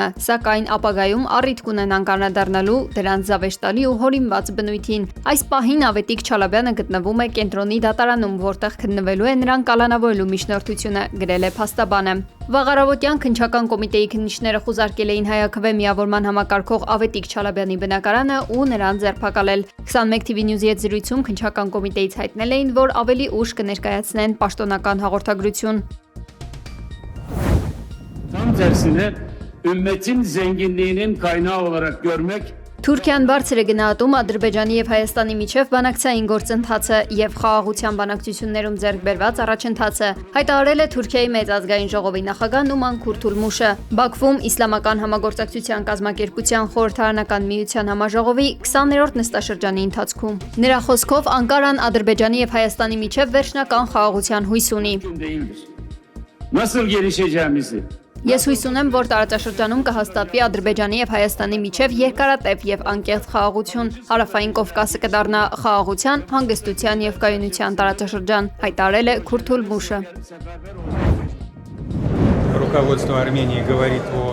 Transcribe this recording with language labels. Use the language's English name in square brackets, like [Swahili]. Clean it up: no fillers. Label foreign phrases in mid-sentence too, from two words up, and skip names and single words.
[Armenian] սակայն ապագայում առիթ կունենանք անդրադառնալու դրանց զավեշտալի ու հորինված բնույթին։ Այս պահին Ավետիք Չալաբյանը գտնվում է կենտրոնի դատարանում, որտեղ քննվելու է նրան կալանավորելու միջնորդությունը, գրել է փաստաբանը։ Վաղ առավոտյան քննչական կոմիտեի քննիչները խուզարկել էին Հայաքվե միավորման համակարգող Ավետիք Չալաբյանի բնակարանը ու նրան ձերբակալել։ 21 TV News-ի հետ զրույցում քննչական կոմիտեից հայտնել էին, որ ավելի ուշ կներկայացնեն պաշտոնական հաղորդագրություն։ [Turkish] Tam tersine ümmetin zenginliğinin kaynağı olarak görmek [Armenian] Թուրքիան բարձր է գնահատում Ադրբեջանի եւ Հայաստանի միջև բանակցային գործընթացը եւ խաղաղության բանակցություններում ձեռք բերված առաջընթացը, հայտարարել է Թուրքիայի մեծ ազգային ժողովի նախագահ Նուման Քուրթուլմուշը։ Բաքվում Իսլամական համագործակցության կազմակերպության խորհրդարանական միության համաժողովի 20-րդ նստաշրջանի ընթացքում։ Նրա խոսքով Անկարան Ադրբեջանի եւ Հայաստանի միջև վերջնական խաղաղության հույս ունի։ [Turkish] nasıl gelişeceğimizi [Armenian] Ես հույս ունեմ, որ տարածաշրջանում կհաստատվի Ադրբեջանի եւ Հայաստանի միջև երկարատև եւ անկեղծ խաղաղություն, Հարավային Կովկասը կդառնա խաղաղության, հանգստության եւ կայունության տարածաշրջան, հայտարարել է Քուրթուլմուշը։ [Russian] Руководство Армении говорит о